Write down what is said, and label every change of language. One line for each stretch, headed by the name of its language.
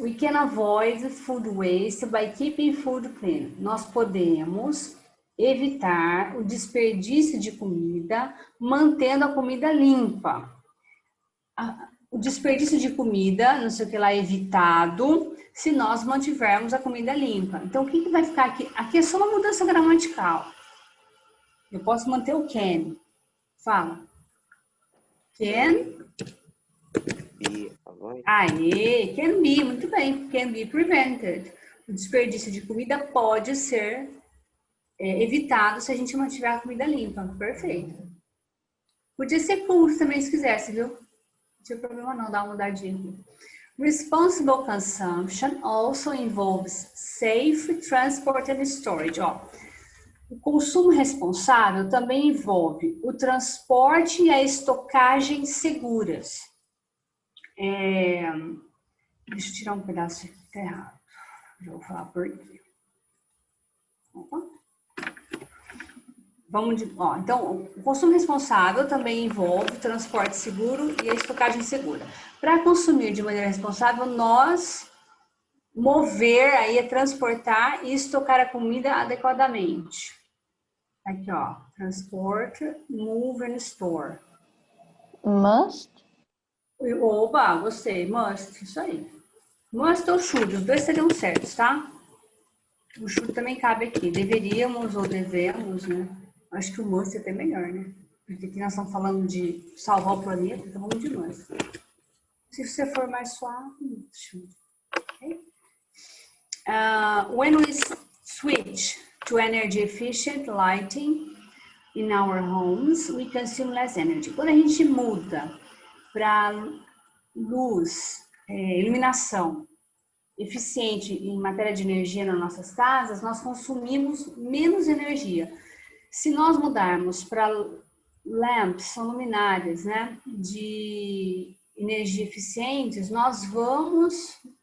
English: We can avoid food waste by keeping food clean.
Portuguese: Nós podemos evitar o desperdício de comida, mantendo a comida limpa. O desperdício de comida, não sei o que lá, evitado, se nós mantivermos a comida limpa. Então, o que vai ficar aqui? Aqui é só uma mudança gramatical. Eu posso manter o can. Fala. Can.
English: Be avoided. Aê, can be,
Portuguese: muito bem.
English: Can be prevented.
Portuguese: O desperdício de comida pode ser evitado se a gente mantiver a comida limpa. Perfeito. Podia ser cool também, se quisesse, viu? Não tinha problema não, dá uma mudadinha aqui.
English: Responsible consumption also involves safe transport and storage.
Portuguese: Ó, o consumo responsável também envolve o transporte e a estocagem seguras. Deixa eu tirar um pedaço aqui, tá errado. Já vou falar por aqui. Opa. Então, o consumo responsável também envolve o transporte seguro e a estocagem segura. Para consumir de maneira responsável, nós mover, aí é transportar e estocar a comida adequadamente. Aqui, ó,
English: transport, move and store. Must?
Portuguese: Oba, gostei, must, isso aí. Must ou should, os dois seriam certos, tá? O should também cabe aqui, deveríamos ou devemos, né? Acho que o must é até melhor, né? Porque aqui nós estamos falando de salvar o planeta, então vamos de must. Se você for mais suave, should.
English: Okay? When we switch to energy efficient lighting in our homes, we consume less energy.
Portuguese: Quando a gente muda para luz, iluminação eficiente em matéria de energia nas nossas casas, nós consumimos menos energia. Se nós mudarmos para lamps, são luminárias, né, de energia eficientes, nós vamos...